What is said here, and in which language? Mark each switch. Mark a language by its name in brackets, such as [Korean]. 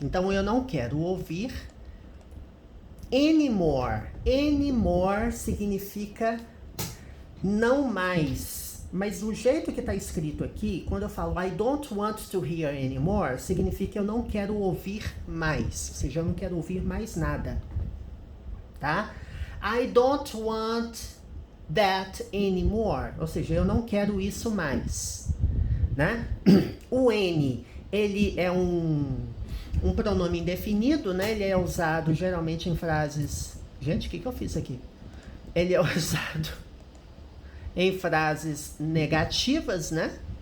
[Portuguese] Então, eu não quero ouvir. Anymore. Anymore significa não mais. Mas do jeito que está escrito aqui, quando eu falo [English] I don't want to hear anymore, [Portuguese] significa que eu não quero ouvir mais. Ou seja, eu não quero ouvir mais nada. Tá? [English] I don't want that anymore. [Portuguese] Ou seja, eu não quero isso mais. Né? O N, ele é um pronome indefinido, né? Ele é usado geralmente em frases... Gente, o que eu fiz aqui? Ele é usado em frases negativas, né?